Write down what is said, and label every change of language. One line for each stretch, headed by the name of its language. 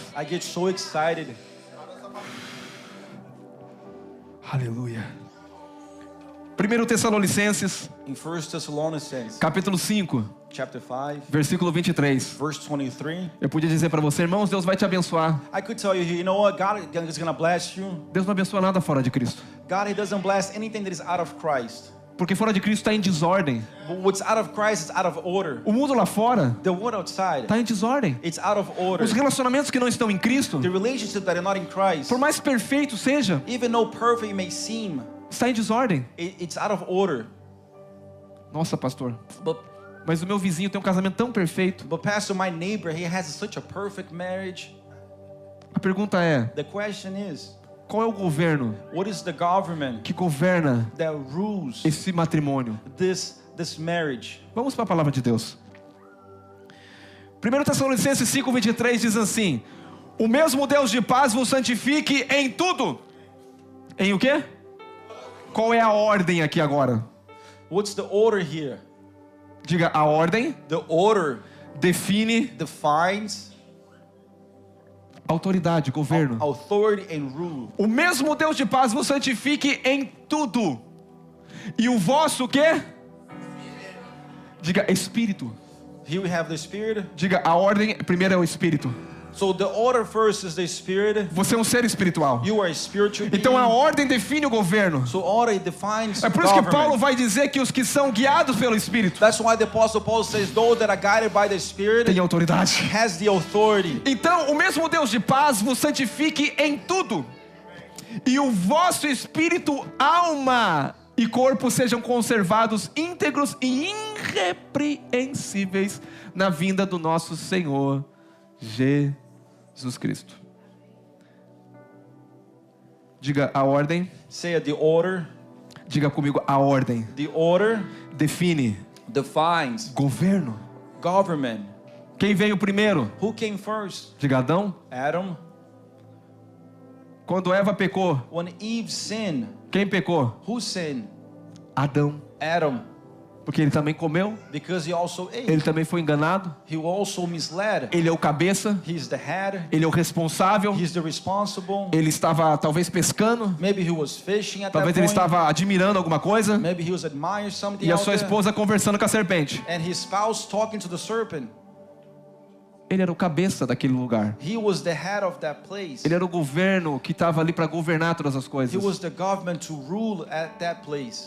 English: I get so excited.
Portuguese: Aleluia. 1 Tessalonicenses,
English: In 1 Thessalonians
Portuguese: capítulo 5,
English: chapter 5,
Portuguese: versículo 23.
English: verse 23.
Portuguese: Eu podia dizer para você, irmãos, Deus vai te abençoar.
English: I could tell you, you know what? God is going to bless you.
Portuguese: Deus não abençoa nada fora de Cristo.
English: God, He doesn't bless anything that is out of Christ.
Portuguese: Porque fora de Cristo está em desordem.
English: But what's out of Christ is out of order.
Portuguese: O mundo lá fora
English: The world outside,
Portuguese: está em desordem.
English: it's out of order.
Portuguese: Os relacionamentos que não estão em Cristo,
English: The relationships that are not in Christ,
Portuguese: por mais perfeito seja,
English: even though perfect it may seem,
Portuguese: está em desordem.
English: it's out of order.
Portuguese: Nossa, pastor,
English: But
Portuguese: mas o meu vizinho tem um casamento tão perfeito.
English: Pastor, my neighbor, he has such a perfect marriage.
Portuguese: A pergunta é,
English: The question is,
Portuguese: qual é o governo
English: what is the government
Portuguese: que governa
English: that rules
Portuguese: esse matrimônio?
English: this marriage?
Portuguese: Vamos para a palavra de Deus. 1 Tessalonicenses 5:23 diz assim: o mesmo Deus de paz vos santifique em tudo. Em o quê? Qual é a ordem aqui agora?
English: What's the order here?
Portuguese: Diga, a ordem
English: The order
Portuguese: define
English: defines
Portuguese: autoridade, governo.
English: authority and rule.
Portuguese: O mesmo Deus de paz vos santifique em tudo. E o vosso quê? Diga, espírito.
English: Here we have the Spirit.
Portuguese: Diga, a ordem primeiro é o espírito.
English: So the order first is the Spirit.
Portuguese: Você é um ser espiritual.
English: You are a spiritual being.
Portuguese: Então a ordem define o governo.
English: So order defines
Portuguese: É por isso que
English: government.
Portuguese: Paulo vai dizer que os que são guiados pelo Espírito
English: That's why the Apostle Paul says, those that are guided by the Spirit
Portuguese: têm autoridade.
English: has the authority.
Portuguese: Então o mesmo Deus de paz vos santifique em tudo. E o vosso espírito, alma e corpo sejam conservados íntegros e irrepreensíveis na vinda do nosso Senhor Jesus Cristo. Diga a ordem.
English: Say the order.
Portuguese: Diga comigo, a ordem
English: The order
Portuguese: define
English: defines
Portuguese: governo.
English: government.
Portuguese: Quem veio primeiro?
English: Who came first?
Portuguese: Diga Adão.
English: Adam.
Portuguese: Quando Eva pecou,
English: When Eve sinned,
Portuguese: quem pecou?
English: who sinned?
Portuguese: Adão.
English: Adam.
Portuguese: Porque ele também comeu,
English: Because he also ate.
Portuguese: ele também foi enganado,
English: He also misled.
Portuguese: ele é o cabeça,
English: He's the head.
Portuguese: ele é o responsável,
English: He's the responsible.
Portuguese: ele estava talvez pescando,
English: Maybe he was fishing at
Portuguese: talvez
English: that
Portuguese: ele
English: point.
Portuguese: estava admirando alguma coisa,
English: Maybe he was admiring something
Portuguese: e a
English: out
Portuguese: sua
English: there.
Portuguese: esposa conversando com a serpente.
English: And his spouse talking to the serpent.
Portuguese: Ele era o cabeça daquele lugar.
English: He was the head of that place.
Portuguese: Ele era o governo que estava ali para governar todas as
English: He
Portuguese: coisas.
English: was the government to rule at that place.